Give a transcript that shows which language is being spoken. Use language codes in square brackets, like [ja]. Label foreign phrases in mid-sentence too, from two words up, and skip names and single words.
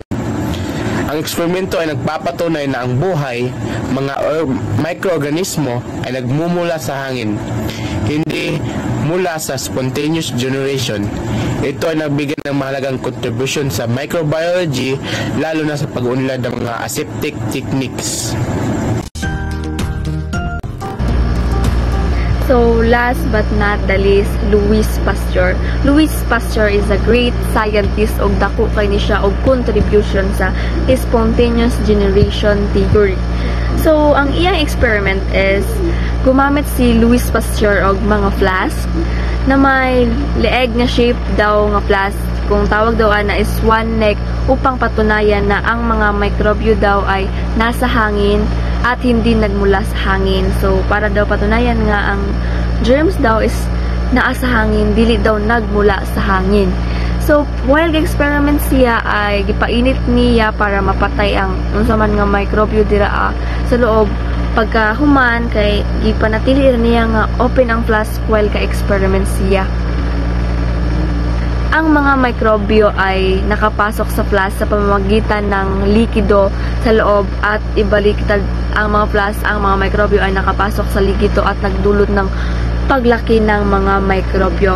[tl] Ang eksperimento ay nagpapatunay na ang buhay, mga microorganismo ay nagmumula sa hangin, hindi mula sa [en] spontaneous generation. [tl] Ito ay nagbigay ng mahalagang contribution sa microbiology, lalo na sa pag-unlad ng mga [en] aseptic techniques. So, last but not the least, Louis Pasteur. Louis Pasteur is a great scientist [ceb] og dako kay ni siya og [en] contribution sa spontaneous generation theory. [tl] So, [ceb] ang iyang [tl] experiment is gumamit si Louis Pasteur og mga flask na may leeg nga shape daw nga flask, kung tawag daw na is [en] swan neck, [tl] upang patunayan na ang mga mikrobyo daw ay nasa hangin at hindi nagmula sa hangin. [ceb] So, para daw patunayan nga ang germs daw is naa sa hangin, dili daw nagmula sa hangin. So, while experiment siya ay gipainit niya para mapatay ang unsa man nga mikrobyo dira sa loob. Pagkahuman kay gipanatili niya nga open ang flask while ka-experiment siya. [tl] Ang mga mikrobyo ay nakapasok sa flask sa pamamagitan ng likido sa loob at ibaliktad ang mga flask. Ang mga mikrobyo ay nakapasok sa likido at nagdulot ng paglaki ng mga mikrobyo.